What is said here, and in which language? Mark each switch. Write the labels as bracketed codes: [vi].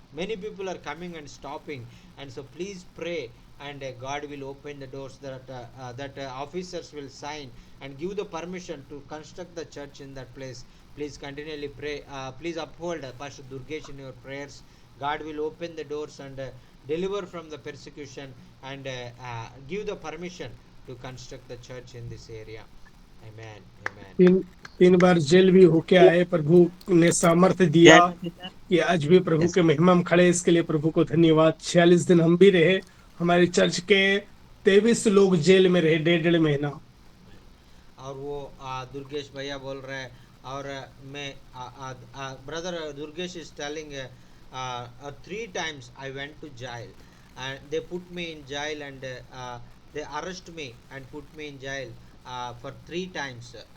[en] Many people are coming and stopping. And so please pray, and God will open the doors, that officers will sign and give the permission to construct the church in that place. Please continually pray. Please uphold Pastor Durgesh in your prayers. God will open the doors and deliver from the persecution, and give the permission to construct the church in this area. Amen. Amen. [hi] 3 bar jail भी होके आए, प्रभु ने सामर्थ्य दिया जय मसीह sir. कि आज भी प्रभु [en] Yes. [hi] के महिमा में खड़े। इसके लिए प्रभु को धन्यवाद। 46 दिन हम भी रहे, हमारे चर्च के 23 लोग जेल में रहे 1.5 महीना। और वो दुर्गेश भैया बोल रहे हैं, और मैं [en] Brother Durgesh is telling 3 times I went to jail, and they put me in jail, and they arrest me and put me in jail for 3 times.